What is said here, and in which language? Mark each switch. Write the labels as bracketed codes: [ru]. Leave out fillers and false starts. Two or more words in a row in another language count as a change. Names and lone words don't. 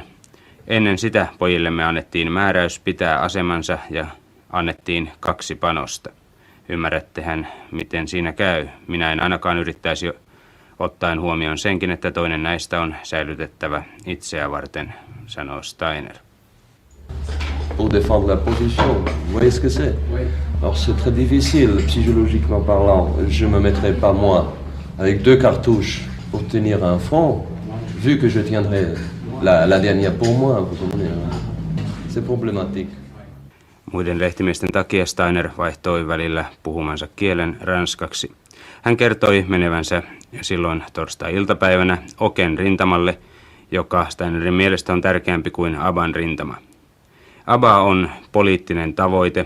[fi] Ennen sitä pojillemme annettiin määräys pitää asemansa ja annettiin 2 panosta. Ymmärrättehän, miten siinä käy. Minä en ainakaan yrittäisi ottaen huomioon senkin, että toinen näistä on säilytettävä itseä varten, sanoo Steiner. [fr] Pour défendre la position, vous voyez ce que c'est? Alors c'est très difficile, psychologiquement parlant. Je me mettrai pas moi avec 2 cartouches pour tenir un front, vu que je tiendrai la dernière pour moi. C'est problématique. [fi] Muiden lehtimiesten takia Steiner vaihtoi välillä puhumansa kielen ranskaksi. Hän kertoi menevänsä silloin torstai-iltapäivänä Oken rintamalle, joka Steinerin mielestä on tärkeämpi kuin Aban rintama. Aba on poliittinen tavoite.